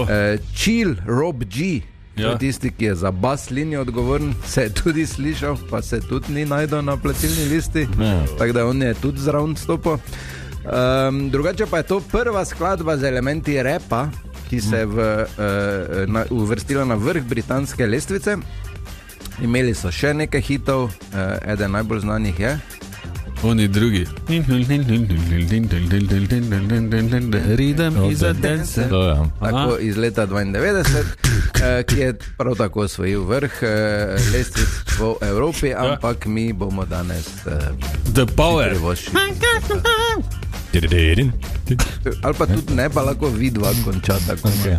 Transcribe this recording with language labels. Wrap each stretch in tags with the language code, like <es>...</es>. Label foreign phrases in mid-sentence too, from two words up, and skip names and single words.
<sl>Chill Rob G, to je tisti, ki je za bas linijo odgovoren, se je tudi slišal, pa se tudi ni najdel na plačilni listi, tako da on je tudi zraven stopil. Drugače pa je to prva skladba z elementi repa, ki se je uvrstila na vrh britanske lestvice. Imeli so še nekaj hitov, eden najbolj znanih je oni drugi. Rhythm is a dancer. Tako iz leta 92, ki je prav tako osvojil vrh lestvic v Evropi, ampak mi bomo danes The Power. Ali pa tudi ne, pa lahko vidva konča tako.</sl>